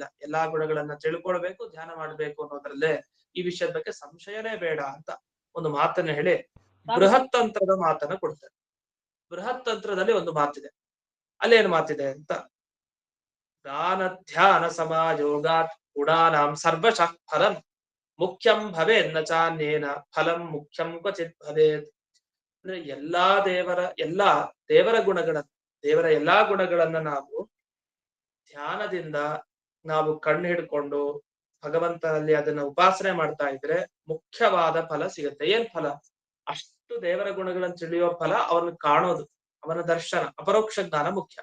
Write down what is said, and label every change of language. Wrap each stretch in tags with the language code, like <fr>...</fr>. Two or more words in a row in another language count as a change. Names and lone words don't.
<kn>ಎಲ್ಲಾ ಗುಣಗಳನ್ನ ತಿಳ್ಕೊಳ್ಬೇಕು, ಧ್ಯಾನ ಮಾಡ್ಬೇಕು ಅನ್ನೋದ್ರಲ್ಲೇ ಈ ವಿಷಯದ ಬಗ್ಗೆ ಸಂಶಯನೇ ಬೇಡ ಅಂತ ಒಂದು ಮಾತನ್ನ ಹೇಳಿ ಬೃಹತ್ ತಂತ್ರದ ಮಾತನ್ನ ಕೊಡ್ತಾರೆ. ಬೃಹತ್ ತಂತ್ರದಲ್ಲಿ ಒಂದು ಮಾತಿದೆ. ಅಲ್ಲೇನು ಮಾತಿದೆ ಅಂತ,</kn> <sa>ದಾನ ಧ್ಯಾನ ಸಮಾಯೋಗಾತ್ ಗುಣಾನಾಂ ಸರ್ವಶಃ ಫಲಂ ಮುಖ್ಯಂ ಭವೇನ್ನ ಚಾನ್ಯೇನ ಫಲಂ ಮುಖ್ಯಂ ಕ್ವಚಿತ್ ಭವೇತ್.</sa> <kn>ಅಂದ್ರೆ ಎಲ್ಲಾ ದೇವರ ಗುಣಗಳನ್ನ, ದೇವರ ಎಲ್ಲಾ ಗುಣಗಳನ್ನ ನಾವು ಧ್ಯಾನದಿಂದ ನಾವು ಕಣ್ಣು ಹಿಡ್ಕೊಂಡು ಭಗವಂತನಲ್ಲಿ ಅದನ್ನ ಉಪಾಸನೆ ಮಾಡ್ತಾ ಇದ್ರೆ ಮುಖ್ಯವಾದ ಫಲ ಸಿಗುತ್ತೆ. ಏನ್ ಫಲ? ಅಷ್ಟು ದೇವರ ಗುಣಗಳನ್ನು ತಿಳಿಯೋ ಫಲ, ಅವನ್ನ ಕಾಣೋದು, ಅವನ ದರ್ಶನ, ಅಪರೋಕ್ಷ ಜ್ಞಾನ ಮುಖ್ಯ.</kn>